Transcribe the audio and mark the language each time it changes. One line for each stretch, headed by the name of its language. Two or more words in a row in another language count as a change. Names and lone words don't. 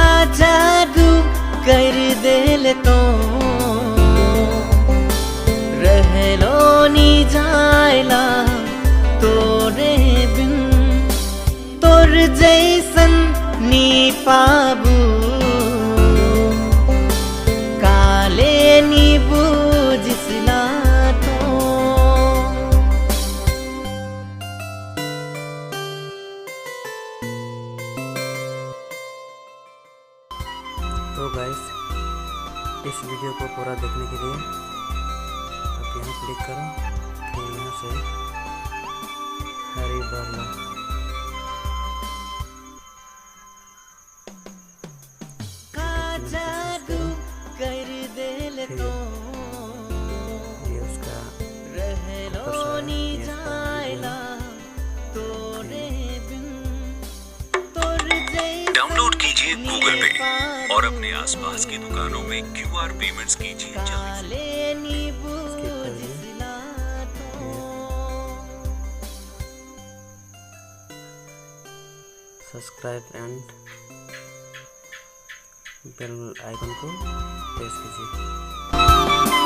Sadri: जादू कर दिल तो रहलो नी जायला तोरे बिन तोर जैसन नी पाबू काले नी बूझिसला
Hindi: तो गाइस, इस वीडियो को पूरा देखने के लिए आप यहाँ क्लिक करो, फिर यहाँ से हरी वर्मा
Sadri: जादू कर दिल तो
Hindi: ये उसका
Sadri: रहलो नी जायला तोरे बिन तोर जैसन
Hindi: डाउनलोड कीजिए गूगल पे और अपने आसपास की दुकानों में QR पेमेंट्स कीजिए जल्दी से।
Sadri: काले नी बूझिसला
English: subscribe and bell icon
Hindi: को प्रेस कीजिए।